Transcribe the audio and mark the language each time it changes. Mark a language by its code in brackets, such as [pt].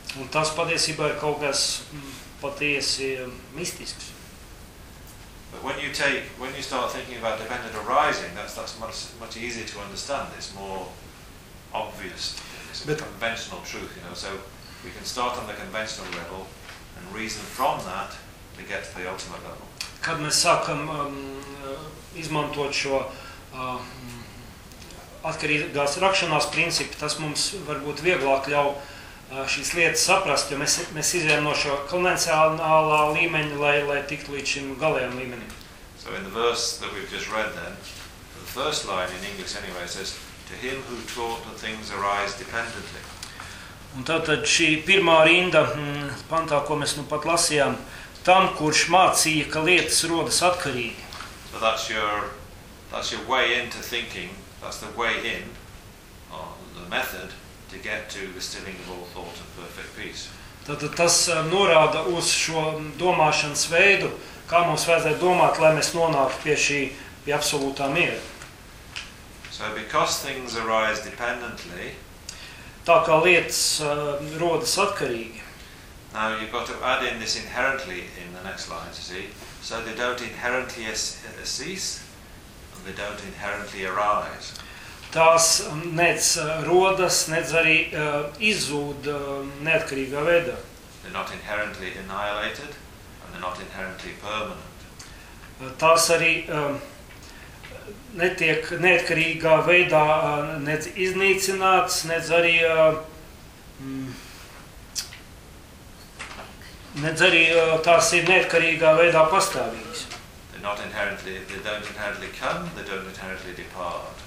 [lv] Un tas patiesībā ir kaut kas patiesi mistisks. [en] But when you take, when you start thinking about dependent arising, that's much easier to understand. It's more obvious. It's a bit conventional truth, you know. So we can start on the conventional level and reason from that to get to the ultimate level. [lv] Kad mēs sākam izmantot šo atkarīgās rakšanās principu, tas mums varbūt vieglāk ļau šīs lietas saprast, jo mēs izējam no šo konvencionālā līmeņa, lai tiktu līdz šim galējam līmenim. [en] So in the verse that we've just read then, the first line in English anyway says, to him who taught that things arise dependently. [lv] Un tātad šī pirmā rinda, pantā, ko mēs nu pat lasījām, tam, kurš mācīja, ka lietas rodas atkarīgi. [en] So that's your way into thinking, that's the way in, or the method, to get to the stilling of all thought and perfect peace. [lv] Tātad tas norāda uz šo domāšanas veidu, kā mums vajadzētu domāt, lai mēs nonāktu pie šī, pie absolūtā miera. [en] So because things arise dependently, [lv] tā kā lietas rodas atkarīgi. [en] Now you've got to add in this inherently in the next lines, you see. So they don't inherently cease, and they don't inherently arise. [lv] Tās nec rodas, nec arī izzūd neatkarīgā veidā. [en] They're not inherently annihilated, and they're not inherently permanent. [lv] Tās arī netiek neatkarīgā veidā nec iznīcināts, nec arī tās ir neatkarīgā veidā pastāvīgas. [en] They don't inherently come, they don't inherently depart.